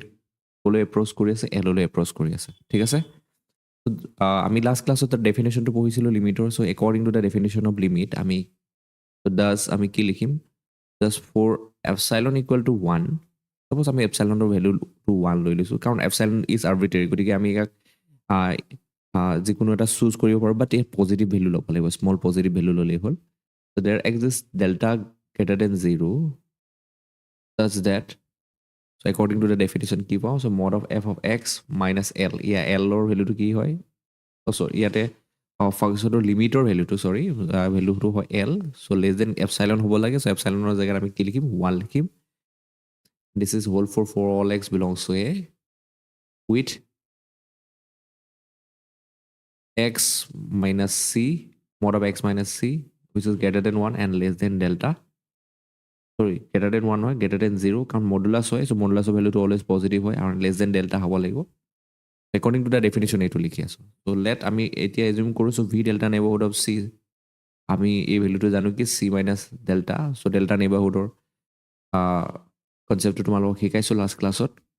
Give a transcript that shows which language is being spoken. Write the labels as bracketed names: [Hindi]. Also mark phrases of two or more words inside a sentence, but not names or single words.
[Assamese] ক'লৈ এপ্ৰ'চ কৰি আছে এললৈ এপ্ৰ'চ কৰি আছে ঠিক আছে আমি লাষ্ট ক্লাছত তাৰ ডেফিনেশ্যনটো পঢ়িছিলোঁ লিমিটৰ [English] so according to the definition of limit [Assamese] আমি আমি কি লিখিম [English] just for epsilon equal to [Assamese] 1 ছাপ'জ আমি এপচাইলনৰ ভেলুটো 1 লৈ লৈছোঁ কাৰণ [English] epsilon is arbitrary [Assamese] গতিকে আমি ইয়াক যিকোনো এটা চুজ কৰিব পাৰোঁ বাট এই পজিটিভ ভেলু ল'ব লাগিব [English] small positive value [Assamese] ল'লেই হ'ল [English] so there exist delta greater than [Assamese] 0 [English] such that so according to the definition [Assamese] কি পাওঁ [English] so mod of f of x minus l [Assamese] ইয়াৰ এলৰ ভেলুটো কি হয় চৰি ইয়াতে ফাংচনৰ লিমিটৰ ভেলুটো ভেলুটো হয় এল চ' [English] less than epsilon [Assamese] হ'ব লাগে চ' এপচাইলনৰ জেগাত আমি কি লিখিম 1 লিখিম [English] this is hold for all x belongs to a with x minus c mod of x minus c which is greater than 1 [Assamese] and less than delta greater than 1 হয় [English] greater than 0 [Assamese] কাৰণ মডুলাছ হয় চ' মডুলাছৰ ভেলুটো [English] always positive [Assamese] হয় আৰু [English] less than delta [Assamese] হ'ব লাগিব [English] according to the definition [Assamese] এইটো লিখি আছোঁ [English] so let [Assamese] আমি এতিয়া এজিউম কৰোঁ [English] so v delta neighbourhood of c [Assamese] আমি এই ভেলুটো জানো কি [English] c minus delta [Assamese] চ' ডেল্টা নেইবাৰহুডৰ কনচেপ্টটো তোমালোকক শিকাইছোঁ [English] last classত